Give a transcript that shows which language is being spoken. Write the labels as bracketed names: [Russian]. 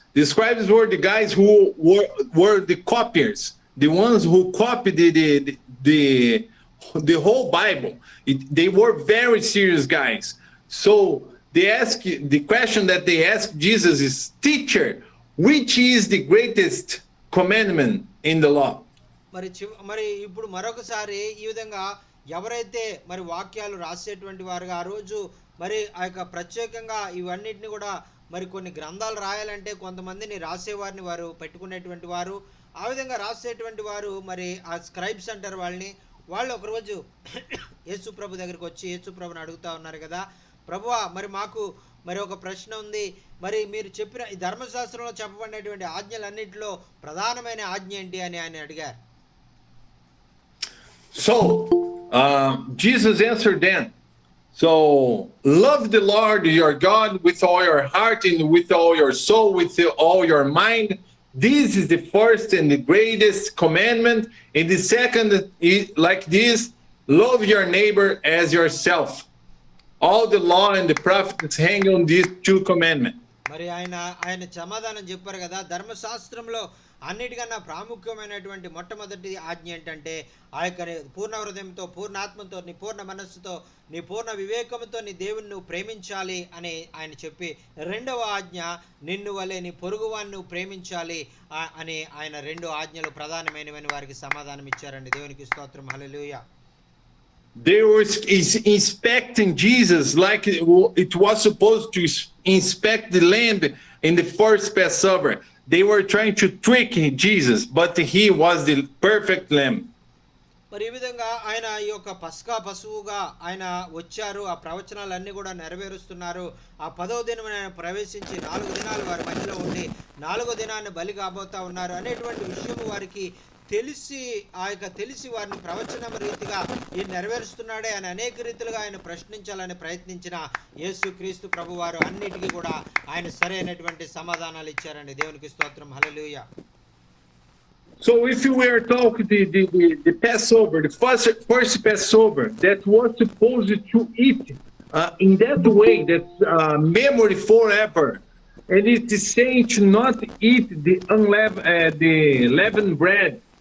[English] The scribes were the guys who were the copiers, the ones who copied the whole Bible. They were very serious guys. So the question that they asked Jesus is, teacher, which is the greatest commandment in the law? [Telugu] మరి ఇప్పుడు మరొకసారి ఈ విధంగా ఎవరైతే మరి వాక్యాలు రాసేటువంటి వారుగా ఆ రోజు మరి ఆ యొక్క ప్రత్యేకంగా ఇవన్నిటిని కూడా మరి కొన్ని గ్రంథాలు రాయాలంటే కొంతమందిని రాసేవారిని వారు పెట్టుకునేటువంటి వారు. ఆ విధంగా రాసేటువంటి వారు మరి ఆ స్క్రైబ్స్ అంటారు వాళ్ళని. వాళ్ళు ఒకరోజు యేసు ప్రభు దగ్గరికి వచ్చి యేసు ప్రభుని అడుగుతా ఉన్నారు కదా, ప్రభువా మరి మాకు మరి ఒక ప్రశ్న ఉంది, మరి మీరు చెప్పిన ఈ ధర్మశాస్త్రంలో చెప్పబడినటువంటి ఆజ్ఞలన్నింటిలో ప్రధానమైన ఆజ్ఞ ఏంటి అని ఆయన అడిగారు. [English] So Jesus answered them, So love the Lord your God with all your heart and with all your soul, with all your mind. This is the first and the greatest commandment. And the second is like this: love your neighbor as yourself. All the law and the prophets hang on these two commandments. [Telugu] మరి ఆయన సమాధానం చెప్పారు కదా, ధర్మశాస్త్రంలో అన్నిటికన్నా ప్రాముఖ్యమైనటువంటి మొట్టమొదటి ఆజ్ఞ ఏంటంటే ఆ యొక్క పూర్ణ హృదయంతో, పూర్ణ ఆత్మతో, నీ పూర్ణ మనస్సుతో, నీ పూర్ణ వివేకంతో నీ దేవుని నువ్వు ప్రేమించాలి అని ఆయన చెప్పి, రెండవ ఆజ్ఞ నిన్ను వలె నీ పొరుగువాన్ని నువ్వు ప్రేమించాలి అని ఆయన రెండు ఆజ్ఞలు ప్రధానమైనవని వారికి సమాధానం ఇచ్చారండి. దేవునికి స్తోత్రం, హల్లెలూయా. [English] They were inspecting Jesus like it was supposed to inspect the lamb in the first Passover. They were trying to trick Jesus, but he was the perfect lamb. [Telugu] మరి ఈ విధంగా ఆయన ఈ యొక్క పస్కా పశువుగా ఆయన వచ్చారు, ఆ ప్రవచనాలన్నీ కూడా నెరవేరుస్తున్నారు. ఆ 10వ దినం ఆయన ప్రవేశించి 4 దినాలు వారి మధ్యలో ఉండి 4వ దినాన్ని బలి కాబోతా ఉన్నారు అనేటువంటి విషయం వారికి తెలిసి వారిని ప్రవచనం రీతిగా ఈ నెరవేరుస్తున్నాడే అని అనేక రీతిలుగా ఆయన ప్రశ్నించాలని ప్రయత్నించిన యేసుక్రీస్తు ప్రభు వారు అన్నిటికీ కూడా ఆయన సరైనటువంటి సమాధానాలు ఇచ్చారండి. దేవునికి స్తోత్రం, హల్లెలూయా. [English] So if you were talking the Passover, the first Passover that was supposed to eat in that way, that's memory forever, and it is saying to not eat the leavened bread.